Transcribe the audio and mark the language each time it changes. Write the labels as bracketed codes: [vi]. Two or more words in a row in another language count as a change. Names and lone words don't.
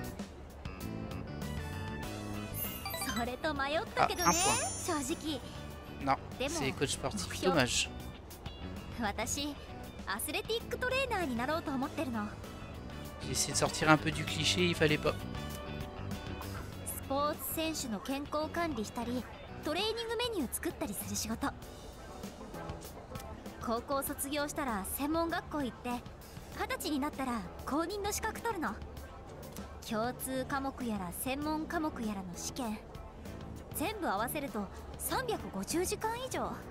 [fr] Ah, un point. Non, c'est coach sportif. Dommage. J'ai essayé de sortir un peu du cliché, il fallait pas. [ja] スポーツ選手の健康管理したり、トレーニングメニュー作ったりする仕事。高校卒業したら専門学校行って、20歳になったら公認の資格取るの。共通科目やら専門科目やらの試験、全部合わせると350時間以上。